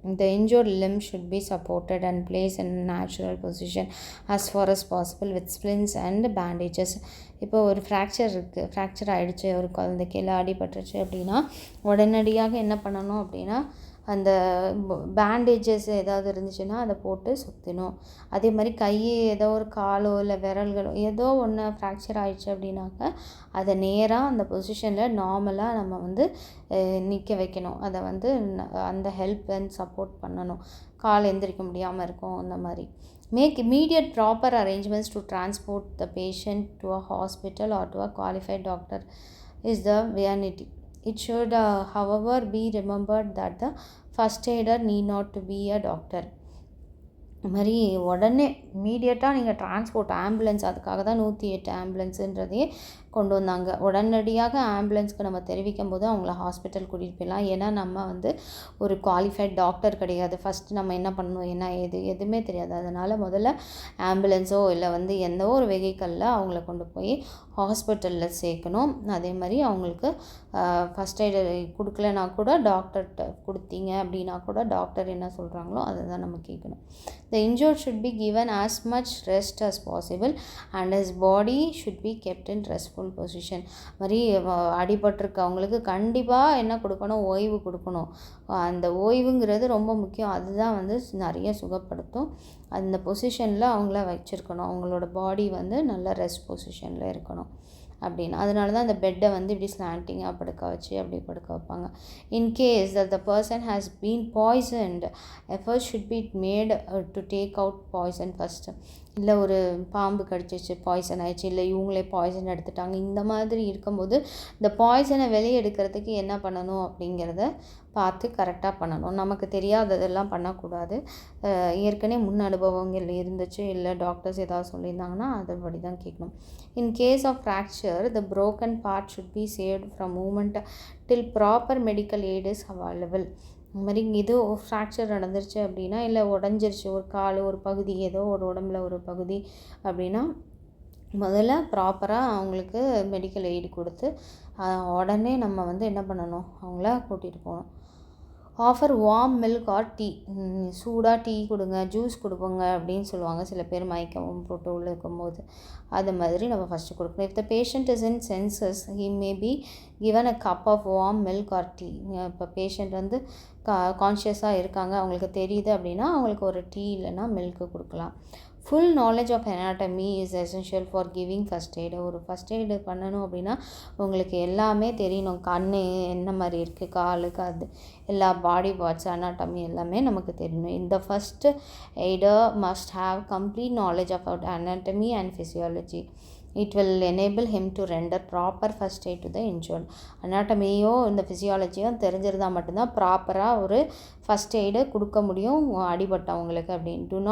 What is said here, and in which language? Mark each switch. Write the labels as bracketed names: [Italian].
[English] The injured limb should be supported and placed in a natural position as far as possible with splints and bandages. [Tamil] இப்போ ஒரு fracture ஆகிடுச்சு, ஒரு குழந்தைக்கு எல்லாம் அடிபட்டுருச்சு அப்படின்னா உடனடியாக என்ன பண்ணணும் அப்படின்னா அந்த பேண்டேஜஸ் ஏதாவது இருந்துச்சுன்னா அதை போட்டு சுற்றணும். அதே மாதிரி கை ஏதோ ஒரு காலோ இல்லை விரல்களோ ஏதோ ஒன்று ஃப்ராக்சர் ஆகிடுச்சு அப்படின்னாக்க அதை நேராக அந்த பொசிஷனில் நார்மலாக நம்ம வந்து நிற்க வைக்கணும். அதை வந்து அந்த ஹெல்ப் அண்ட் சப்போர்ட் பண்ணணும். கால் எந்திரிக்க முடியாமல் இருக்கும் அந்த மாதிரி. [English] Make immediate proper arrangements to transport the patient to a hospital or to a qualified doctor is the vanity. It should, however, be remembered that the first aider need not to be a doctor. [Tamil] இது மாதிரி உடனே இமீடியட்டாக நீங்கள் transport ambulance, அதுக்காக தான் 108 ஆம்புலன்ஸுன்றதையே கொண்டு வந்தாங்க. உடனடியாக ஆம்புலன்ஸ்க்கு நம்ம தெரிவிக்கும் போது அவங்கள ஹாஸ்பிட்டல் கூட்டிகிட்டு போயிடலாம். ஏன்னா நம்ம வந்து ஒரு குவாலிஃபைட் டாக்டர் கிடையாது. ஃபஸ்ட்டு நம்ம என்ன பண்ணணும், என்ன எதுவுமே தெரியாது. அதனால் முதல்ல ஆம்புலன்ஸோ இல்லை வந்து எந்த ஒரு வெஹிக்கலில் அவங்கள கொண்டு போய் ஹாஸ்பிட்டலில் சேர்க்கணும். அதே மாதிரி அவங்களுக்கு ஃபஸ்ட் எய்டு கொடுக்கலனா கூட டாக்டர்கிட்ட கொடுத்தீங்க அப்படின்னா கூட டாக்டர் என்ன சொல்கிறாங்களோ அதை தான் நம்ம கேட்கணும். The injured should be given as much rest as possible and his body should be kept in restful position. மாதிரி அடிபட்டிருக்கவங்களுக்கு கண்டிப்பாக என்ன கொடுக்கணும், ஓய்வு கொடுக்கணும். அந்த ஓய்வுங்கிறது ரொம்ப முக்கியம். அதுதான் வந்து நிறைய சுகப்படுத்தும். அந்த பொசிஷனில் அவங்கள வச்சுருக்கணும். அவங்களோட பாடி வந்து நல்ல ரெஸ்ட் பொசிஷனில் இருக்கணும் அப்படின்னு. அதனால தான் அந்த பெட்டை வந்து இப்படி ஸ்லாண்டிங்காக படுக்க வச்சு அப்படி படுக்க வைப்பாங்க. [English] In case that the person has been poisoned, efforts should be made to take out poison first. [Tamil] இல்லை ஒரு பாம்பு கடிச்சிச்சு, பாய்சன் ஆயிடுச்சு, இல்லை இவங்களே பாய்சன் எடுத்துட்டாங்க, இந்த மாதிரி இருக்கும்போது இந்த பாய்சனை வெளியே எடுக்கிறதுக்கு என்ன பண்ணணும் அப்படிங்கிறத பார்த்து கரெக்டாக பண்ணணும். நமக்கு தெரியாததெல்லாம் பண்ணக்கூடாது. ஏற்கனவே முன் அனுபவங்கள் இருந்துச்சு, இல்லை டாக்டர்ஸ் ஏதாவது சொல்லியிருந்தாங்கன்னா அதுபடி தான் கேட்கணும். [English] In case of fracture the broken part should be saved from movement till proper medical aid is available. [Tamil] இந்த மாதிரி இது ஃப்ராக்சர் நடந்துருச்சு அப்படின்னா, இல்லை உடஞ்சிருச்சு ஒரு கால் ஒரு பகுதி, ஏதோ ஒரு உடம்புல ஒரு பகுதி அப்படின்னா முதல்ல ப்ராப்பராக அவங்களுக்கு மெடிக்கல் எய்டு கொடுத்து உடனே நம்ம வந்து என்ன பண்ணணும், அவங்கள கூட்டிகிட்டு போகணும். [English] Offer warm milk or tea. [Tamil] சூடாக டீ கொடுங்க, ஜூஸ் கொடுப்போங்க அப்படின்னு சொல்லுவாங்க சில பேர் மயக்கம் போட்டு உள்ள இருக்கும்போது. அது மாதிரி நம்ம ஃபஸ்ட்டு கொடுக்கணும். [English] If the patient is in senses he may be given a cup of warm milk or tea. [Tamil] இப்போ பேஷண்ட் வந்து கான்ஷியஸாக இருக்காங்க, அவங்களுக்கு தெரியுது அப்படின்னா அவங்களுக்கு ஒரு டீ இல்லைன்னா மில்க்கு கொடுக்கலாம். [English] Full knowledge of anatomy is essential for giving first aid. [Tamil] ஒரு ஃபஸ்ட் எய்டு பண்ணணும் அப்படின்னா உங்களுக்கு எல்லாமே தெரியணும். கண் என்ன மாதிரி இருக்குது, காலுக்கு அது எல்லா பாடி பார்ட்ஸ் anatomy எல்லாமே நமக்கு தெரியணும். [English] இந்த first aider must have complete knowledge about anatomy and physiology. It will enable him to render proper first aid to the injured. [Tamil] அனாட்டமியோ இந்த ஃபிசியாலஜியும் தெரிஞ்சிருந்தால் மட்டும்தான் ப்ராப்பராக ஒரு ஃபஸ்ட் எய்டு கொடுக்க முடியும் அடிபட்டவங்களுக்கு அப்படின்னு.